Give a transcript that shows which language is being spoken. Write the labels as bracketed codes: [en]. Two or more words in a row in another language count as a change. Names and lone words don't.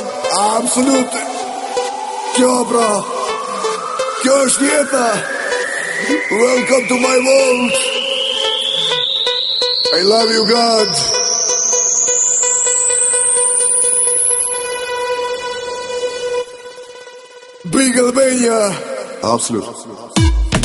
[sq] Absolut. Kjo pra, kjo është jeta. [en] Welcome to my world. I love you, God. Big Albania. [sq] Absolut.